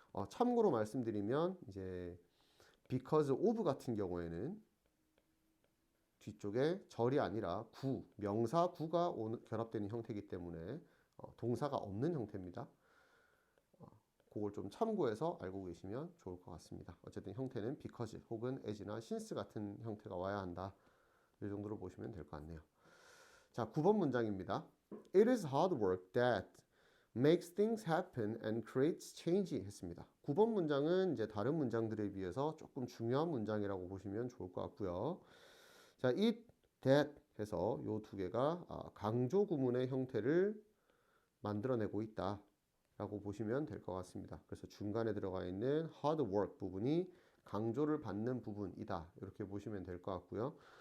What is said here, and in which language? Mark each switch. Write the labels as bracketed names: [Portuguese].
[Korean] 참고로 말씀드리면 이제 because of 같은 경우에는 뒤쪽에 절이 아니라 구, 명사 구가 결합되는 형태이기 때문에 동사가 없는 형태입니다. 그걸 좀 참고해서 알고 계시면 좋을 것 같습니다. 어쨌든 형태는 because 혹은 as나 since 같은 형태가 와야 한다. 이 정도로 보시면 될 것 같네요. 자, 9번 문장입니다. [English] It is hard work that makes things happen and creates change [Korean] 했습니다. 9번 문장은 이제 다른 문장들에 비해서 조금 중요한 문장이라고 보시면 좋을 것 같고요. 자, it, that 해서 요 두 개가 강조 구문의 형태를 만들어내고 있다 라고 보시면 될 것 같습니다. 그래서 중간에 들어가 있는 hard work 부분이 강조를 받는 부분이다 이렇게 보시면 될 것 같고요.